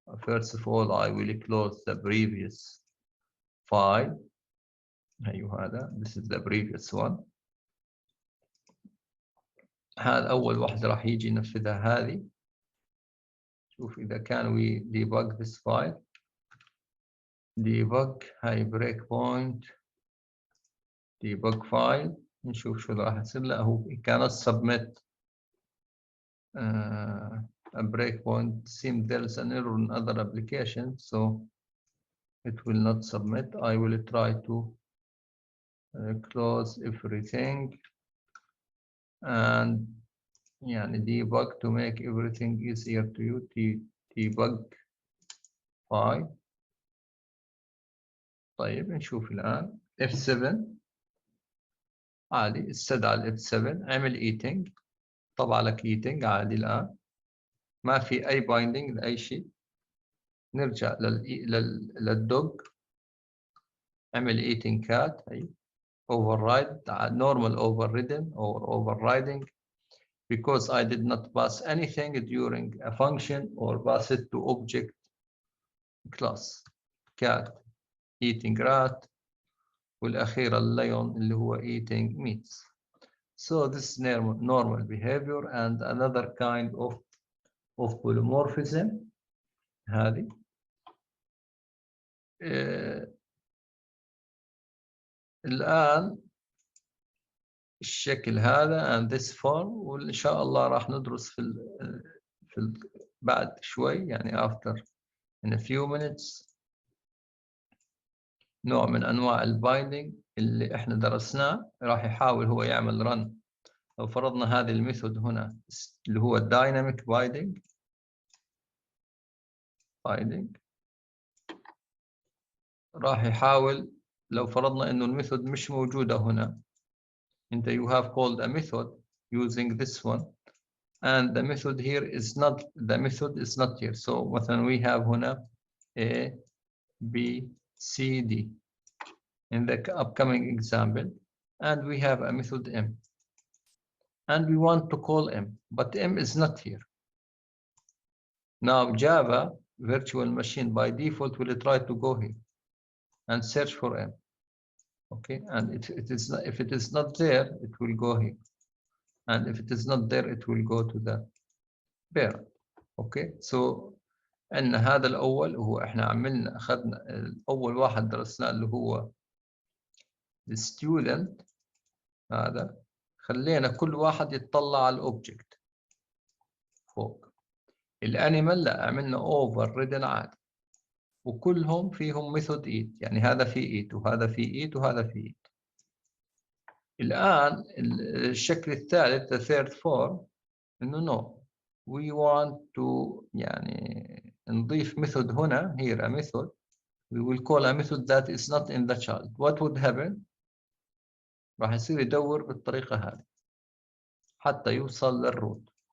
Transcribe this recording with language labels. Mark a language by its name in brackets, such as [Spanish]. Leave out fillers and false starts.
[English] First of all, I will close the previous file. This is the previous one. [Arabic] هذا أول واحدة راح يجي ينفذها هذه. شوف إذا كان [English] we debug this file. debug [Arabic] هاي [English] break point debug file. [Arabic] نشوف شو راح يصير له. هو [English] cannot submit a breakpoint. Seems there is an error in other applications, so it will not submit. I will try to close everything and debug to make everything easier to you. debug file. [Arabic] طيب نشوف الآن F7 عادي. استدعى ال F7 عمل eating. طبع لك eating عادي. الآن ما في أي بايندينج لأي شيء. نرجع للدوج. عمل [English] eating cat. [Arabic] هي [English] override normal overridden or overriding because I did not pass anything during a function or pass it to object class. cat eating rat [Arabic] والأخيرة الليون اللي هو [English] eating meats. So this is normal behavior and another kind of polymorphism. [Arabic] هذه الآن الشكل هذا [English] and this form. [Arabic] وإن شاء الله راح ندرس بعد شوي [English] after in a few minutes [Arabic] نوع من أنواع البايندينج اللي إحنا درسناه. راح يحاول هو يعمل run. لو فرضنا هذه الميثود هنا اللي هو dynamic binding راح يحاول. لو فرضنا إنه الميثود مش موجودة هنا. أنت [English] you have called a method using this one and the method here is not here. So [Arabic] مثلا [English] we have [Arabic] هنا [English] A B C D in the upcoming example and we have a method M and we want to call M but M is not here. Now Java virtual machine by default will try to go here and search for M. Okay, and if it is not there, it will go here, and if it is not there, it will go to the parent. Okay, so [Arabic] عندنا هذا الأول هو إحنا عملنا أخذنا الأول واحد درسناه اللي هو الستودنت. هذا خلينا كل واحد يتطلع على الأوبجكت فوق. الأنيمال لا عملنا overridden عادي وكلهم فيهم ميثود eat. هذا في eat وهذا في eat وهذا في eat. الآن الشكل الثالث [English] the third form [Arabic] إنه [English] no we want to [Arabic] نضيف ميثود هنا. [English] here a method we will call a method that is not in the child. What would happen؟ [Arabic] راح يصير يدور بالطريقة هذه حتى يوصل للروت.